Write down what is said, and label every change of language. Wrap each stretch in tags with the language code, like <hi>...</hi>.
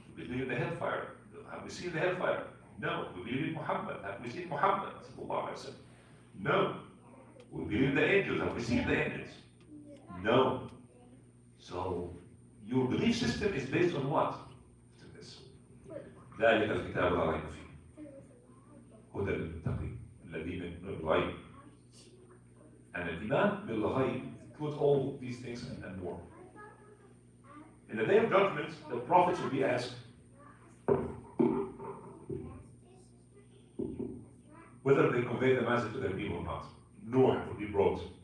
<en>We believe in the hellfire. Have we seen the hellfire? No. We believe in Muhammad. Have we seen Muhammad? No. We believe in the angels. Have we seen the angels? No. So your belief system is based on what?</en> <ar>ذلك الكتاب لا ريب فيه هدى للمتقين الذين يؤمنون بالغيب.</ar> <en>And</en> <ar>الإيمان بالغيب</ar> <en>includes all these things and more. In the day of judgment, the prophets will be asked whether they convey the message to their people or not. Noah will be brought.</en>